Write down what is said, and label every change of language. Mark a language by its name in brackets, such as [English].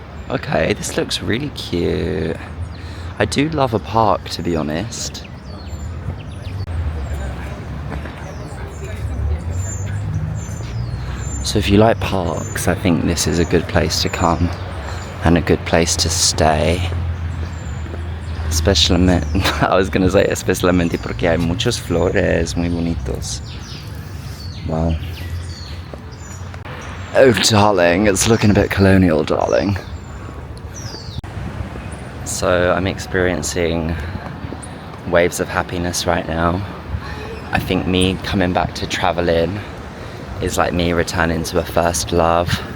[English] Okay, this looks really cute. I do love a park, to be honest. So if you like parks, I think this is a good place to come and a good place to stay. I was gonna say [Spanish] especialmente porque hay muchos flores muy bonitos. [English] Wow. Oh darling, it's looking a bit colonial, darling. So I'm experiencing waves of happiness right now. I think me coming back to traveling is like me returning to a first love.